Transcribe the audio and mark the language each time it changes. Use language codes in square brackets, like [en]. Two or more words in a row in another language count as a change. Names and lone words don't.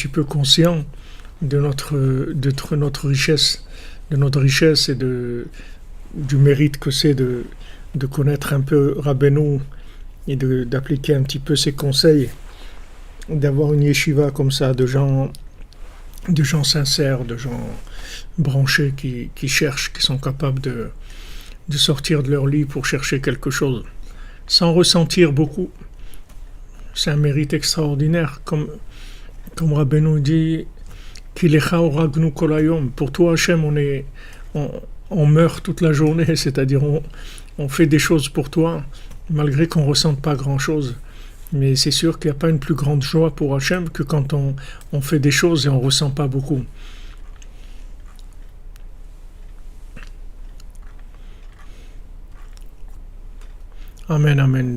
[fr] petit peu conscient de notre richesse, et du mérite que c'est de connaître un peu Rabbeinu et d'appliquer un petit peu ses conseils, d'avoir une yeshiva comme ça, de gens sincères, de gens branchés qui cherchent, qui sont capables de sortir de leur lit pour chercher quelque chose, sans ressentir beaucoup. C'est un mérite extraordinaire, comme Rabbeinu dit, [he] כי עליך הורגנו כל היום. [fr] Pour toi, Hachem, on meurt toute la journée, c'est-à-dire on fait des choses pour toi, malgré qu'on ne ressente pas grand-chose. Mais c'est sûr qu'il n'y a pas une plus grande joie pour Hachem que quand on fait des choses et on ne ressent pas beaucoup. Amen, amen.